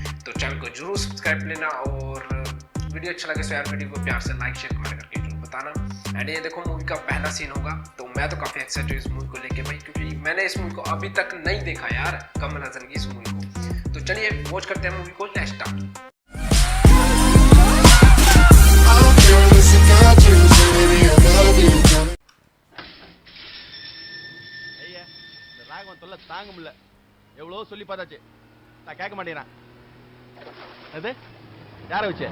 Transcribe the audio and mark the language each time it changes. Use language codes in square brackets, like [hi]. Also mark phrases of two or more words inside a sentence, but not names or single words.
[hi] तो चैनल को जरूर सब्सक्राइब कर लेना और वीडियो अच्छा लगे तो यार वीडियो को प्यार से [en] like share comment [hi] करके जरूर बताना। एंड ये देखो मूवी का पहला सीन होगा, तो मैं तो काफी एक्साइटेड हूँ इस मूवी को लेके भाई, क्योंकि मैंने इस मूवी को अभी तक नहीं देखा यार, कमल हसन की इस मूवी को। तो चलिए वॉच करते हैं मूवी को, [en] let's start. [ta] ராகவன் தொல்லை தாங்க முடியல. எவ்வளோ சொல்லி பார்த்தாச்சு, நான் கேட்க மாட்டேங்கிறான். அது யாரை வச்சு?